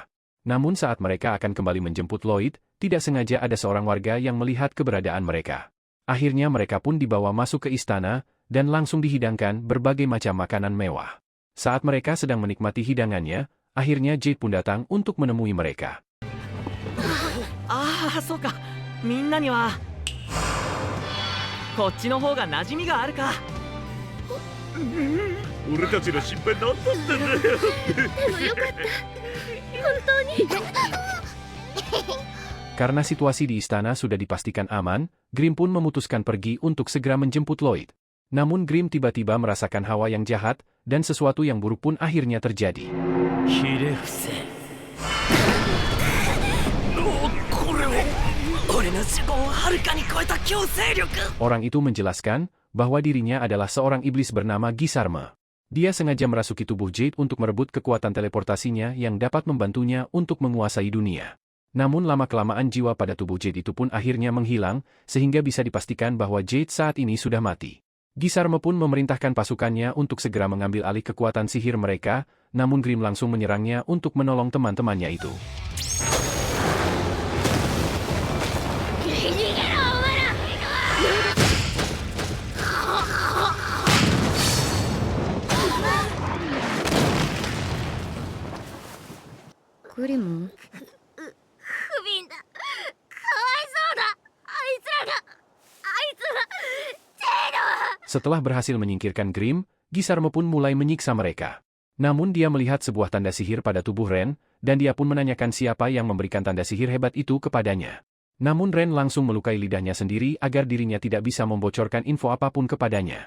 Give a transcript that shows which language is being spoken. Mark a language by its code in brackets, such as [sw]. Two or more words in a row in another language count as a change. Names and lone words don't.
[id] Namun saat mereka akan kembali menjemput Lloyd, tidak sengaja ada seorang warga yang melihat keberadaan mereka. Akhirnya mereka pun dibawa masuk ke istana, dan langsung dihidangkan berbagai macam makanan mewah. Saat mereka sedang menikmati hidangannya, akhirnya Jade pun datang untuk menemui mereka. [ja] ああ、そうか。みんなにはこっちの方が馴染みがあるか。俺たちの心配なんだってんだよ。でもよかった。本当に。 [id] Karena situasi di istana sudah dipastikan aman, Grimm pun memutuskan pergi untuk segera menjemput Lloyd. Namun Grimm tiba-tiba merasakan hawa yang jahat, dan sesuatu yang buruk pun akhirnya terjadi. [ja] ひれ伏せこれは俺の呪言をはるかに超えた強勢力 [id] Orang itu menjelaskan bahwa dirinya adalah seorang iblis bernama Gisarme. Dia sengaja merasuki tubuh Jade untuk merebut kekuatan teleportasinya yang dapat membantunya untuk menguasai dunia. Namun lama-kelamaan jiwa pada tubuh Jade itu pun akhirnya menghilang, sehingga bisa dipastikan bahwa Jade saat ini sudah mati. Gisarme pun memerintahkan pasukannya untuk segera mengambil alih kekuatan sihir mereka, namun Grimm langsung menyerangnya untuk menolong teman-temannya itu. Grimm? [ja] 不憫だ。かわいそうだ。あいつらジェイド。 [id] Setelah berhasil menyingkirkan Grimm, Gisarme pun mulai menyiksa mereka. Namun dia melihat sebuah tanda sihir pada tubuh Ren, dan dia pun menanyakan siapa yang memberikan tanda sihir hebat itu kepadanya. Namun Ren langsung melukai lidahnya sendiri agar dirinya tidak bisa membocorkan info apapun kepadanya.